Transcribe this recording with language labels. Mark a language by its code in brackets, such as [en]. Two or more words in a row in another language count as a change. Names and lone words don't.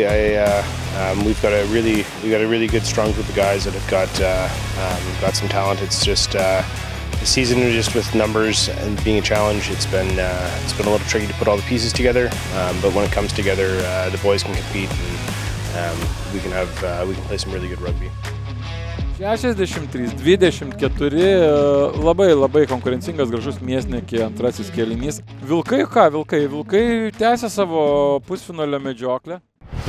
[en] We've got a really good, strong group of guys that have got some talent. It's just the season just with numbers and being a challenge. It's been a little tricky to put all the pieces together. But when it comes together, the boys can compete and we can play some really good rugby. 63-24, [lt] labai konkurencingas, gražus Miesniki antrasis kėlinys. Vilkai tęsia savo pusfinalio medžioklę.